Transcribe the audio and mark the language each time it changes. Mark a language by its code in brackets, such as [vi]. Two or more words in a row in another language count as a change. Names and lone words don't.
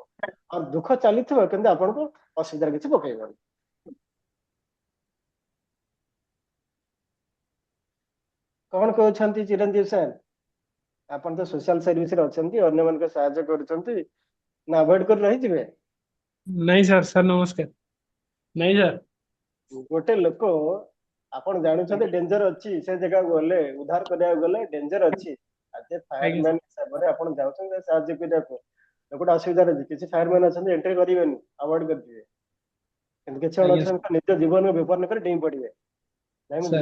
[or] ଆଉ ଦୁଃଖ ଚାଲିଥିବ କିନ୍ତୁ ଆପଣଙ୍କୁ ଅସୁବିଧାରେ କିଛି ପକେଇବନି। କଣ କହୁଛନ୍ତି ଚିରଞ୍ଜୀବ ସାର୍? ଆପଣ ତ [en] social service [or] ଅଛନ୍ତି, ଅନ୍ୟମାନଙ୍କୁ ସାହାଯ୍ୟ କରୁଛନ୍ତି, ନା ଆଭଏଡ କରି ରହିଯିବେ? [hi] नहीं सर सर नमस्कार नहीं सर [or] ଗୋଟେ ଲୋକ ଆପଣ ଜାଣୁଛନ୍ତି ଡେଞ୍ଜର ଅଛି, ସେ ଜାଗାକୁ ଗଲେ, ଉଦ୍ଧାର କରିବାକୁ ଗଲେ ଡେଞ୍ଜର ଅଛି, ଆଜ ଏ ଆଜ୍ଞା ଫାୟାରମ୍ୟାନ ହିସାବରେ ଆପଣ ଯାଉଛନ୍ତି ସାହାଯ୍ୟ କରିବାକୁ, ଲୋକଟା ଅସୁବିଧାରେ ଅଛି, କିଛି ଫାୟାରମ୍ୟାନ ଅଛନ୍ତି ଏଣ୍ଟ୍ରି କରିବେନି, ଆଭଏଡ କରିଯିବେ। କିନ୍ତୁ କିଛି ଜଣ ଆଜ୍ଞା ଅଛନ୍ତି ନିଜ ଜୀବନକୁ ବିପନ୍ନ କରି ଡେଇଁ ପଡିବେ, ନାଇଁ ମୁଁ